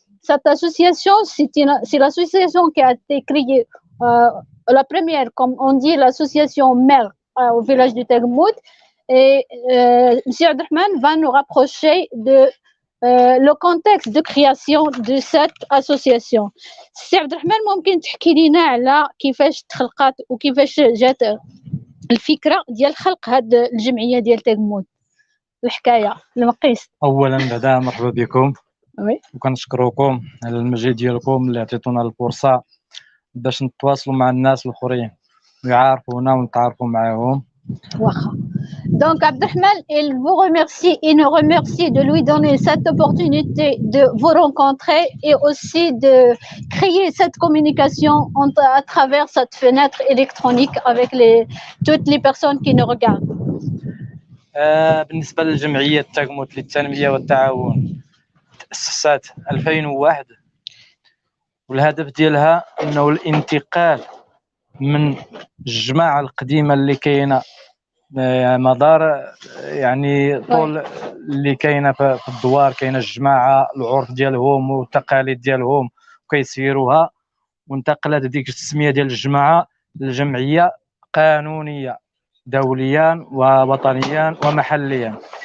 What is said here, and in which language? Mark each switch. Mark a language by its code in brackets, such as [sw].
[fr] Cette association, c'est l'association qui a été créée, la première, comme on dit, l'association mère au village de Tagmout. Et M. Abdelrahman va nous rapprocher de le contexte de création de cette association. [ar] سي عبد الرحمن ممكن تحكي لنا على كيفاش تخلقات وكيفاش جات الفكره ديال خلق هاد الجمعيه ديال تاغموت الحكايه المقيس. اولا بعدا مرحبا بكم وي وكنشكركم على المجهود ديالكم اللي عطيتونا الفرصه باش نتواصلوا مع الناس الاخرين ويعرفونا ونتعرفوا معاهم. واخا. [fr] Donc Abdelrahman, il vous remercie et nous remercie de lui donner cette opportunité de vous rencontrer et aussi de créer cette communication à travers cette fenêtre électronique avec toutes les personnes qui nous regardent. [ar] بالنسبه للجمعيه تاغموت للتنميه والتعاون تاسست 2001 والهدف ديالها انه الانتقال من الجماعه القديمه اللي كاينه مدار يعني طول اللي كاينه في الدوار كاينه الجماعه العرف ديالهم والتقاليد ديالهم وكيسيروها وانتقلت ديك التسميه ديال الجماعه للجمعيه قانونيه دوليا ووطنيا ومحليا.